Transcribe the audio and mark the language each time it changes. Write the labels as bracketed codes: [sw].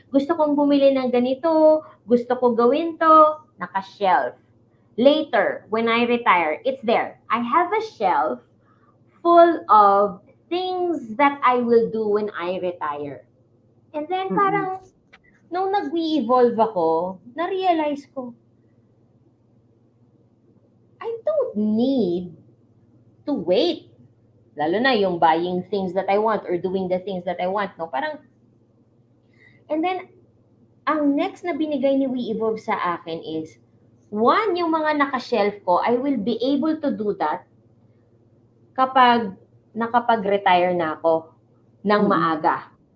[tl] Gusto kong bumili ng ganito, gusto ko gawin to, naka-shelf. [en] Later, when I retire, it's there. I have a shelf full of things that I will do when I retire. And then [tl] parang, nung nag-evolve ako, na-realize ko, [en] I don't need to wait. [tl] Lalo na yung [en] buying things that I want or doing the things that I want, no? [tl] Parang, and then, ang next na binigay ni WeEvolve sa akin is, one, yung mga naka-shelf ko, [en] I will be able to do that [tl] kapag nakapag-retire na ako ng maaga.